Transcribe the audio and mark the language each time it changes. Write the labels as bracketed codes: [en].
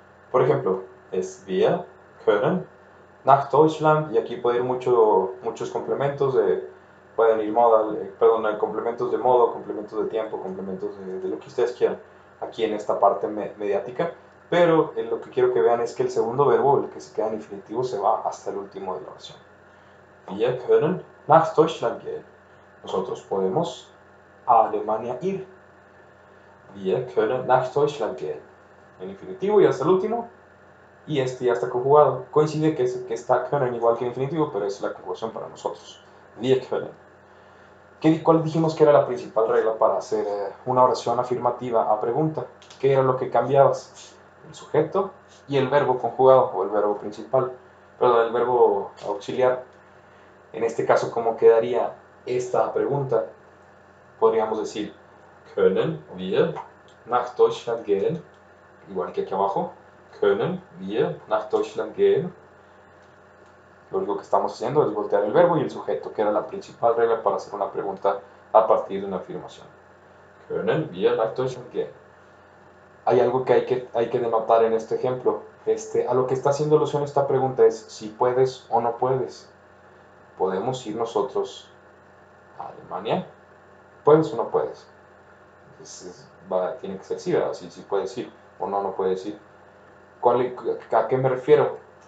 [es] Por ejemplo, es [de] wir können nach Deutschland, [es] y aquí puede ir muchos complementos pueden ir complementos de modo, complementos de tiempo, complementos de lo que ustedes quieran, aquí en esta parte mediática, pero lo que quiero que vean es que el segundo verbo, el que se queda en infinitivo, se va hasta el último de la oración. [de] Wir können nach Deutschland gehen. [es] Nosotros podemos a Alemania ir. [de] Wir können nach Deutschland gehen. [es] En infinitivo y hasta el último, y ya está conjugado. Coincide que está können igual que en infinitivo, pero es la conjugación para nosotros. [de] Wir können. [es] ¿Cuál dijimos que era la principal regla para hacer una oración afirmativa a pregunta? ¿Qué era lo que cambiabas? El sujeto y el verbo conjugado, o el verbo principal, perdón, el verbo auxiliar. En este caso, ¿cómo quedaría esta pregunta? Podríamos decir, [de] können wir nach Deutschland gehen? [es] Igual que aquí abajo, [de] können wir nach Deutschland gehen? [es] Lo único que estamos haciendo es voltear el verbo y el sujeto, que era la principal regla para hacer una pregunta a partir de una afirmación. [de] Können wir nach Deutschland gehen? [es] Hay algo que hay que denotar en este ejemplo. A lo que está haciendo alusión esta pregunta es si puedes o no puedes. ¿Podemos ir nosotros a Alemania? ¿Puedes o no puedes? Entonces, tiene que ser sí, ¿verdad? Si puedes ir o no puedes ir. ¿A qué me refiero?